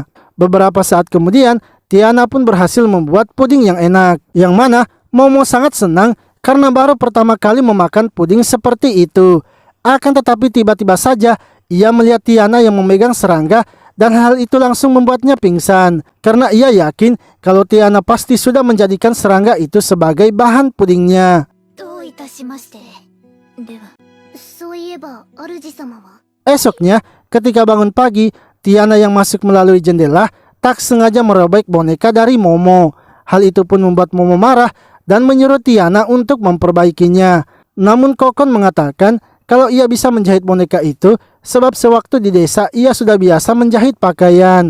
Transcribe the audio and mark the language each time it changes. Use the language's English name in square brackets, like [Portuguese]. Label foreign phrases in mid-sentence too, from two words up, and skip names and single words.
[Indonesian] Beberapa saat kemudian, Tiana pun berhasil membuat puding yang enak, yang mana Momo sangat senang karena baru pertama kali memakan puding seperti itu. Akan tetapi tiba-tiba saja ia melihat Tiana yang memegang serangga, dan hal itu langsung membuatnya pingsan karena ia yakin kalau Tiana pasti sudah menjadikan serangga itu sebagai bahan pudingnya. [Japanese] どういたしまして。では、そういえば主様は。 [Indonesian] Esoknya, ketika bangun pagi, Tiana yang masuk melalui jendela tak sengaja merobek boneka dari Momo. Hal itu pun membuat Momo marah dan menyuruh Tiana untuk memperbaikinya. Namun Kokon mengatakan kalau ia bisa menjahit boneka itu sebab sewaktu di desa ia sudah biasa menjahit pakaian.